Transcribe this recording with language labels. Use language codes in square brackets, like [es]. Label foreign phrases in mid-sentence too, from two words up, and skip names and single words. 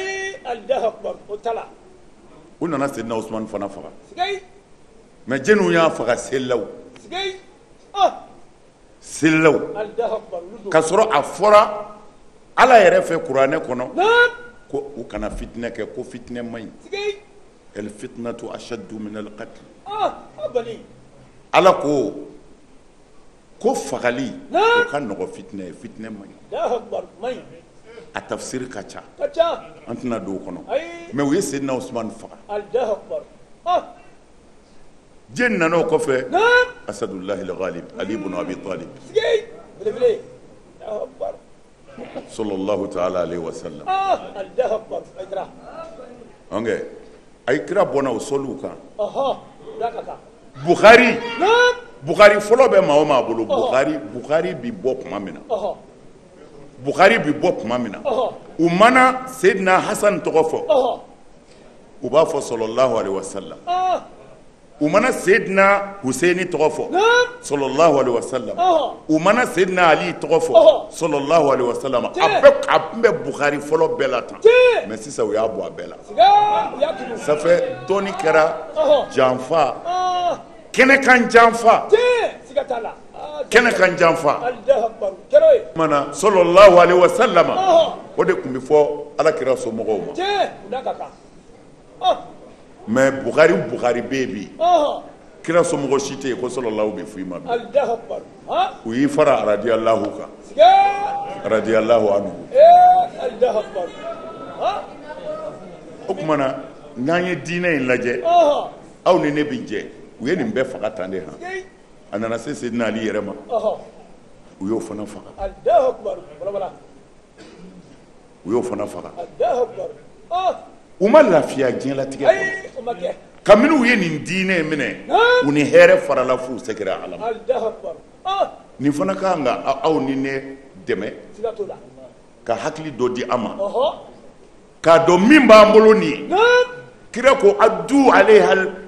[bm] u nana Seydina Usmanu fana faga mais jɛniw y'a faga selilaw ka sɔrɔ a fɔra Ala yɛrɛ fɛ kuranɛ kɔnɔ ko u kana fitinɛ kɛ ko fitinɛ man ɲi [ar] الفتنة أشد من القتل [bm] Ala ko fagali o ka nɔgɔ fitinɛ ye fitinɛ man ɲi a tafsir ka ca an tɛna don o kɔnɔ mais u ye Seydina Usmanu faga jɛn nana o kɔfɛ Asadullahi al-Ghalib Ali ibn Abi Talib [ar] صلى الله تعالى عليه وسلم [bm] ok ay kira bɔnna o sɔliw kan Bukhari fɔlɔ bɛ maa o maa bolo Bukhari bi bɔ tuma min na u mana Seydina Hasan tɔgɔ fɔ u b'a fɔ [ar] صلى الله عليه وسلم [bm] u mana Seydina Huseini tɔgɔ fɔ [ar] صلى الله عليه وسلم [bm] u mana Seydina Ali tɔgɔ fɔ [ar] صلى الله عليه وسلم [bm] a bɛ Bukhari fɔlɔ bɛɛ la tan mais sisan u y'a bɔ a bɛɛ la [fr] ça fait [bm] dɔɔni kɛra janfa kɛnɛkan janfa mana [ar] صلى الله عليه وسلم [bm] o de tun bɛ fɔ Alakira somɔgɔw ma mais Bukhari bɛ bi kira somɔgɔ si tɛ yen ko sallallahu bɛ f'i ma bi u y'i fara radiyallahu kan [ar] رضي الله عنه [bm] o kumana n'an ye diinɛ in lajɛ aw ni ne bɛ jɛ u ye nin bɛɛ faga tan de han a nana se Seydina Ali yɛrɛ ma u y'o fana faga u ma lafiya diɲɛlatigɛ kɔnɔ kabini u ye nin diinɛ in minɛ u ni hɛrɛ farala f'u sɛgɛra Ala ma nin fana ka kan ka aw ni ne dɛmɛ ka hakili dɔ di an ma k'a dɔn min b'an bolo nin ye kira ko addu alayha